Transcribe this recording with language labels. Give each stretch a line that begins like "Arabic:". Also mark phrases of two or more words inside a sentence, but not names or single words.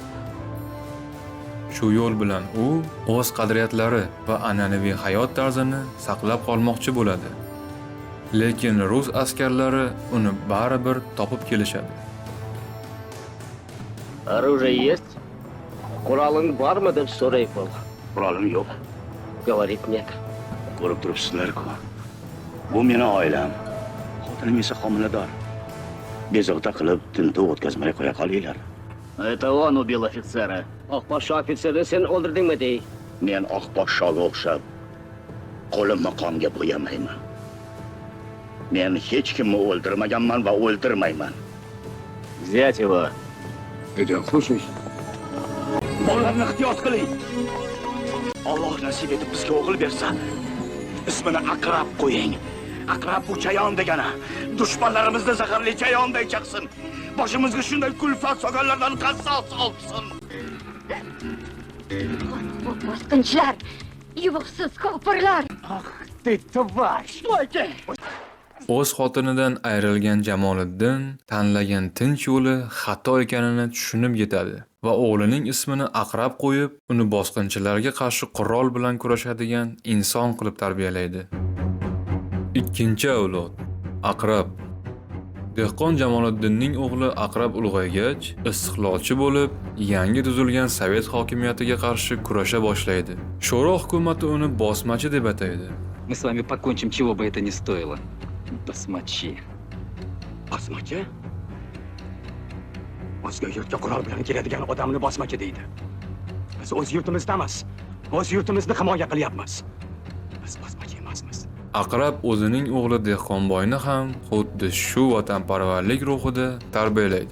Uzbek: Shu yo'l bilan u o'z qadriyatlari va an'anaviy hayot tarzini saqlab qolmoqchi bo'ladi. Lekin rus askarlari uni baribir topib kelishadi.
Russian: Оружие есть?
Uzbek: Qurolin bormi deb so'ray qol. Qurolim yo'q.
Russian: Говорит нет.
Uzbek: Ko'rib turibsizlar-ku. Bu meni oilam. Xotinim esa homilador. Bezovta qilib tintuv o'tkazmay qo'ya qolinglar.
Russian: Это он убил офицера.
Uzbek: Oqposhsho ofitserni sen o'ldirdingmi dey? Men oq podshoga o'xshab qo'limni qonga bo'yamayman. Men hech kimni o'ldirmaganman va o'ldirmayman.
Russian: Взять его. Идем, слушай.
Uzbek: Bolalarni ehtiyot qiling. Alloh nasib etib bizga o'g'il bersa, ismini Aqrab qo'ying. Aqrab bu chayon degani. Dushmanlarimizni zaharli chayonday chaqsin. Boshimizga shunday kulfat solganlardan qassos olsin. Bosqinchilar, yuvuqsiz ko'pirlar.
Russian: Ах ты тварь! Стойте!
Uzbek: O'z xotinidan ayrilgan Jamoliddin tanlagan tinch yo'li xato ekanini tushunib yetadi va o'g'lining ismini Aqrab qo'yib, uni bosqinchilarga qarshi qurol bilan kurashadigan inson qilib tarbiyalaydi. Ikkinchi avlod Aqrab. Dehqon Jamoliddinning o'g'li Aqrab ulg'aygach, istiqlolchi bo'lib, yangi tuzilgan sovet hokimiyatiga qarshi kurasha boshlaydi. Sho'ro hukumati uni bosmachi deb ataydi.
Russian: Мы с вами покончим, чего бы это ни стоило. Basmachi.
Uzbek: Bosmachi? O'zga yurtga qurol bilan keladigan odamni bosmachi deydi. Biz o'z yurtimizda emas, o'z yurtimizni himoya qilyapmiz. Biz bosmachi emasmiz. Aqrab o'zining o'g'li Dehqonboyni ham xuddi shu vatanparvarlik ruhida tarbiyalaydi.